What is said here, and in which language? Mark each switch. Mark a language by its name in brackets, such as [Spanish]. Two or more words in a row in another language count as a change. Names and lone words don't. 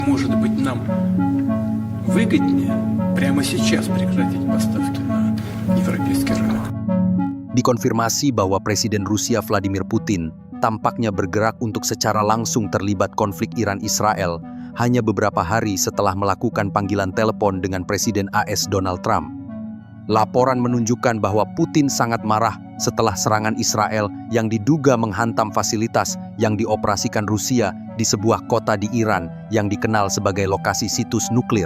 [Russian] Может быть, нам выгоднее прямо сейчас прекратить поставки на европейский рынок. [Indonesian] Dikonfirmasi bahwa Presiden Rusia Vladimir Putin tampaknya bergerak untuk secara langsung terlibat konflik Iran-Israel hanya beberapa hari setelah melakukan panggilan telepon dengan Presiden AS Donald Trump. Laporan menunjukkan bahwa Putin sangat marah setelah serangan Israel yang diduga menghantam fasilitas yang dioperasikan Rusia di sebuah kota di Iran yang dikenal sebagai lokasi situs nuklir.